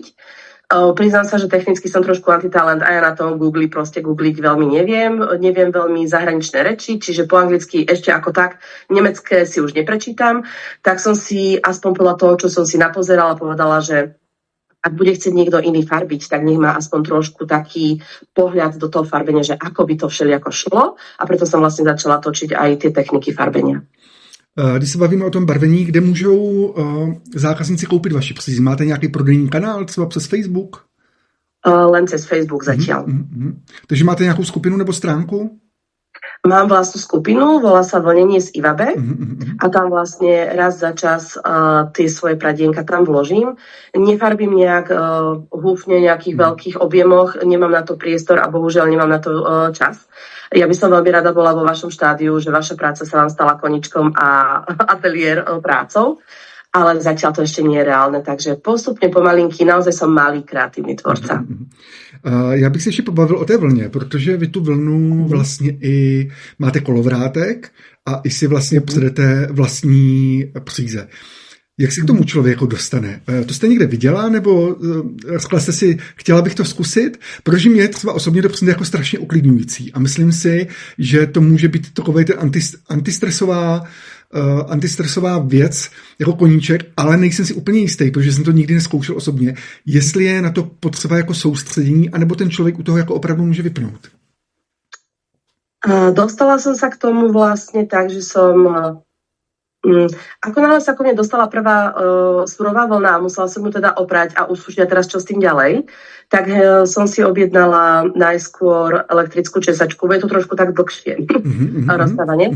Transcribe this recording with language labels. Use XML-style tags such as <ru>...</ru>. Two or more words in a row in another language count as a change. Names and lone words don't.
<sk>Priznám sa, že technicky som trošku antitalent a ja na tom proste googliť veľmi neviem veľmi zahraničné reči, čiže po anglicky ešte ako tak, nemecké si už neprečítam, tak som si aspoň podľa toho, čo som si napozerala, povedala, že ak bude chcieť niekto iný farbiť, tak nech má aspoň trošku taký pohľad do toho farbenia, že ako by to všelijako šlo a preto som vlastne začala točiť aj tie techniky farbenia.</sk> <cs>Když se bavíme o tom barvení, kde můžou zákazníci koupit vaši přízmy? Máte nějaký prodejní kanál, třeba přes Facebook?</cs> <sk>Len cez Facebook zatiaľ.</sk> <cs>Takže máte nějakou skupinu nebo stránku?</cs> <sk>Mám vlastnú skupinu, volá sa Vlnenie z Ivabe a tam vlastne raz za čas tie svoje pradienka tam vložím. Nefarbím nejak húfne nejakých veľkých objemoch, nemám na to priestor a bohužiaľ nemám na to čas. Ja by som veľmi rada bola vo vašom štádiu, že vaša práca sa vám stala koničkom a ateliér prácou, ale zatiaľ to ešte nie je reálne, takže postupne pomalinky, naozaj som malý kreatívny tvorca.</sk> <cs>Já bych se ještě pobavil o té vlně, protože vy tu vlnu vlastně i máte kolovrátek a i si vlastně předete vlastní příze. Jak se k tomu člověku dostane? To jste někde viděla, nebo řekla jste si, chtěla bych to zkusit? Protože mě třeba osobně to přijde jako strašně uklidňující a myslím si, že to může být takovej ten antistresová věc jako koníček, ale nejsem si úplně jistý, protože jsem to nikdy nezkoušel osobně, jestli je na to potřeba jako soustředění, anebo ten člověk u toho jako opravdu může vypnout.</cs> <sk>Dostala som sa k tomu vlastne tak, že som Ako náhle sa ku mne dostala prvá surová vlna a musela som ju teda oprať a usúšiť a teraz čo s tým ďalej, tak som si objednala najskôr elektrickú česačku, bude to trošku tak dlhšie rozstávanie.</sk>